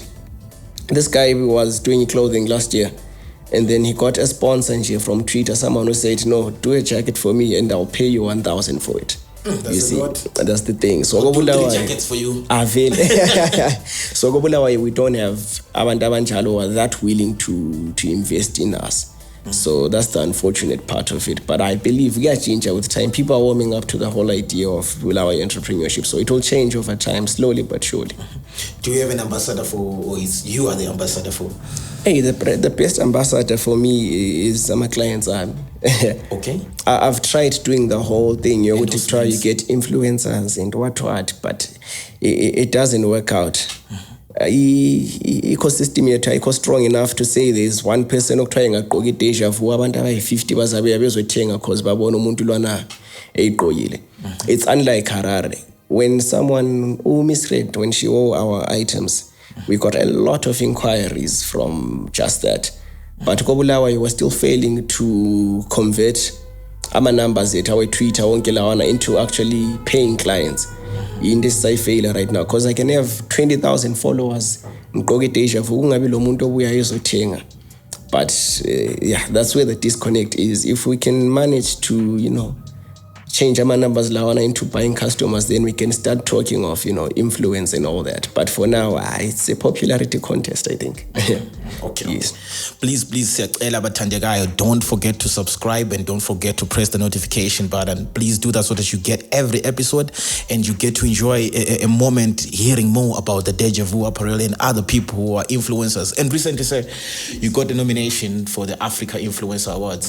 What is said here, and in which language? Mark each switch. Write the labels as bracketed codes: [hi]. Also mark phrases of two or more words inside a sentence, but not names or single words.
[en] This guy was doing clothing last year, and then he got a sponsor from Twitter. Someone who said, "No, do a jacket for me, and I'll pay you 1,000 for it." That's you see, lot. that's the thing. So I'll do 3 jackets for you. So kobulawayo, we don't have [nd] abantu abanjalo [en] who are that willing to invest in us. So that's the unfortunate part of it. But I believe we are changing with time. People are warming up to the whole idea of Bulawayo entrepreneurship. So it will change over time, slowly but surely. Do you have an ambassador for, or is you are the ambassador for? Hey, the best ambassador for me is my client's army. Okay. I've tried doing the whole thing. You would try, you Endorsements. get influencers and what, but it doesn't work out. [nd] Ecosystem yethu ayikho [en] strong enough to say there's one person [nd] okuthiwa engagqoka i-Deja Vu abantu abayi-50 bazabe bezothenga because babona umuntu lwana eyigqokile. [en] It's unlike Harare. When someone misread when she wore our items, we got a lot of inquiries from just that. But kobulawayo was still failing to convert [nd] ama numbers ethu [en] our Twitter [nd] wonke lawana [en] into actually paying clients. In this I failure right now because I can have 20,000 followers [nd] ngigqoke Deja Vu kungabi lo muntu obuya ezothenga. [en] But yeah, that's where the disconnect is. If we can manage to change our numbers lawana into buying customers, then we can start talking of influence and all that. But for now, it's a popularity contest, I think. Okay. Yes. Please, [nd] siyacela bathandekayo, [en] don't forget to subscribe and don't forget to press the notification button. Please do that so that you get every episode and you get to enjoy a moment hearing more about the Deja Vu apparel and other people who are influencers. And recently, sir, you got the nomination for the Africa Influencer Awards.